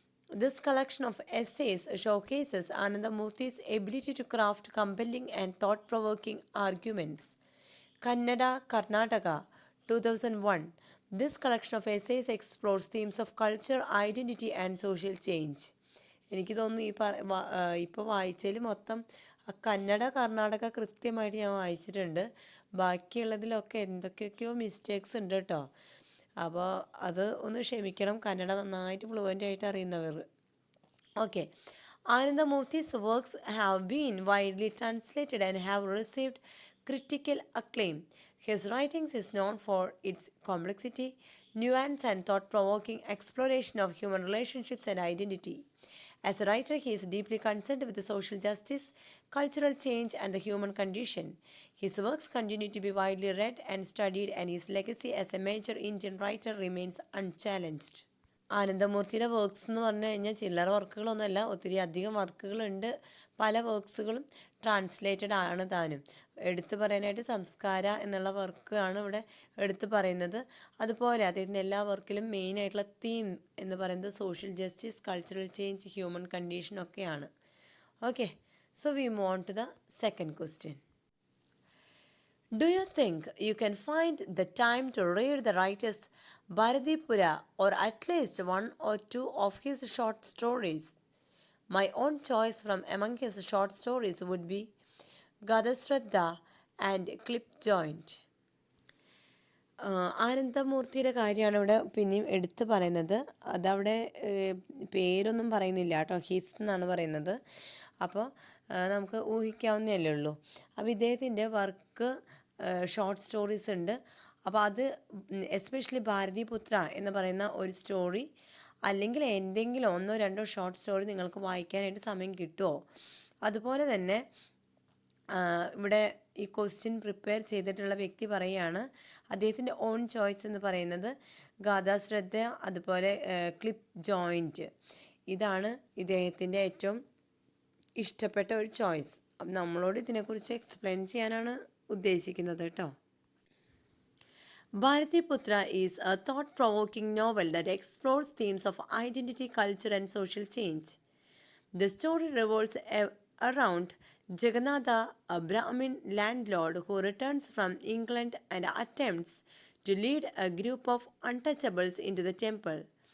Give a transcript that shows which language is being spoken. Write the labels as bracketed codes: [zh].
[en] This collection of essays showcases Anandamurthy's ability to craft compelling and thought-provoking arguments. Kannada, Karnataka, 2001. This collection of essays explores themes of culture, identity, and social change. [ml] എനിക്ക് തോന്നുന്നു ഇപ്പോൾ വായിച്ചതിൽ മൊത്തം കന്നഡ കർണാടക കൃത്യമായിട്ട് ഞാൻ വായിച്ചിട്ടുണ്ട്. ബാക്കിയുള്ളതിലൊക്കെ എന്തൊക്കെയൊക്കെയോ mistakes ഉണ്ട് കേട്ടോ. അപ്പോൾ അത് ഒന്ന് ക്ഷമിക്കണം, കന്നഡ നന്നായിട്ട് ഫ്ലുവൻ്റ് ആയിട്ട് അറിയുന്നവർ. [en] Okay. Anandamurthy's works have been widely translated and have received critical acclaim. His writings is known for its complexity, nuance, and thought-provoking exploration of human relationships and identity. As a writer, he is deeply concerned with the social justice, cultural change, and the human condition. His works continue to be widely read and studied, and his legacy as a major Indian writer remains unchallenged. [ml] ആനന്ദമൂർത്തിയുടെ works എന്ന് പറഞ്ഞു കഴിഞ്ഞാൽ ചില്ലറ വർക്കുകളൊന്നുമല്ല, ഒത്തിരി അധികം വർക്കുകളുണ്ട്. പല വർക്ക്സുകളും translated ആണ് താനും. എടുത്തു പറയാനായിട്ട് സംസ്കാര എന്നുള്ള വർക്കാണ് ഇവിടെ എടുത്തു പറയുന്നത്. അതുപോലെ അദ്ദേഹത്തിൻ്റെ എല്ലാ വർക്കിലും മെയിനായിട്ടുള്ള തീം എന്ന് പറയുന്നത് social justice, cultural change, human condition ഒക്കെയാണ്. [en] Okay, so we move on to the second question. Do you think you can find the time to read the writer's Bharatipura or at least one or two of his short stories? My own choice from among his short stories would be Gadasraddha and Clip Joint. [ml] ആനന്ദമൂർത്തിയുടെ കാര്യമാണ് ഇവിടെ പിന്നെയും എടുത്തു പറയുന്നത്. അതവിടെ പേരൊന്നും പറയുന്നില്ല കേട്ടോ, his എന്നാണ് പറയുന്നത്. അപ്പോൾ നമുക്ക് ഊഹിക്കാവുന്നതല്ലേ ഉള്ളൂ. അപ്പോൾ ഇദ്ദേഹത്തിൻ്റെ വർക്ക് ഷോർട്ട് സ്റ്റോറീസ് ഉണ്ട്. അപ്പോൾ അത് എസ്പെഷ്യലി ഭാരതീപുത്ര എന്ന് പറയുന്ന ഒരു സ്റ്റോറി അല്ലെങ്കിൽ എന്തെങ്കിലും ഒന്നോ രണ്ടോ ഷോർട്ട് സ്റ്റോറി നിങ്ങൾക്ക് വായിക്കാനായിട്ട് സമയം കിട്ടുമോ? അതുപോലെ തന്നെ ഇവിടെ ഈ ക്വസ്റ്റ്യൻ പ്രിപ്പയർ ചെയ്തിട്ടുള്ള വ്യക്തി പറയുകയാണ് അദ്ദേഹത്തിൻ്റെ ഓൺ ചോയ്സ് എന്ന് പറയുന്നത് ഗാഥാശ്രദ്ധ, അതുപോലെ ക്ലിപ്പ് ജോയിൻറ്റ്. ഇതാണ് ഇദ്ദേഹത്തിൻ്റെ ഏറ്റവും ഇഷ്ടപ്പെട്ട ഒരു ചോയ്സ്. അപ്പം നമ്മളോട് ഇതിനെക്കുറിച്ച് എക്സ്പ്ലെയിൻ ചെയ്യാനാണ് ഉദ്ദേശിക്കുന്നത് കേട്ടോ. [en] Bharatipura is a thought-provoking novel that explores themes of identity, culture, and social change. The story revolves around Jagannatha, a Brahmin landlord who returns from England and attempts to lead a group of untouchables into the temple.